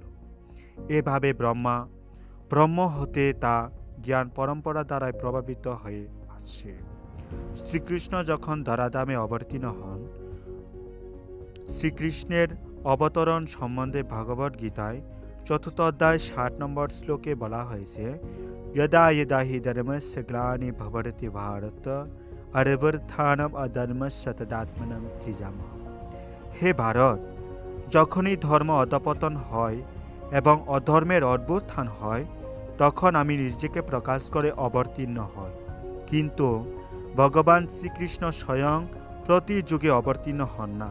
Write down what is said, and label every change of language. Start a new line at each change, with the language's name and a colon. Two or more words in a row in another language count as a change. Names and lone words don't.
Bangla: এভাবে ব্রহ্ম হতে তা জ্ঞান পরম্পরা দ্বারাই প্রভাবিত হয়ে আসছে। শ্রীকৃষ্ণ যখন ধরাধামে অবতীর্ণ হন, শ্রীকৃষ্ণের অবতরণ সম্বন্ধে ভগবদ গীতায় চতুর্থ অধ্যায় 60 নম্বর শ্লোকে বলা হয়েছে,
Sanskrit: यदा यदा हि धर्मस्य ग्लानिर् भवति भारत अरिवर्धानम् अधर्मस्य तदात्मनं सृजामः।
Bangla: হে ভারত, যখনই ধর্ম অধপতন হয় এবং অধর্মের অভ্যুত্থান হয়, তখন আমি নিজেকে প্রকাশ করে অবতীর্ণ হই। কিন্তু ভগবান শ্রীকৃষ্ণ স্বয়ং প্রতি যুগে অবতীর্ণ হন না।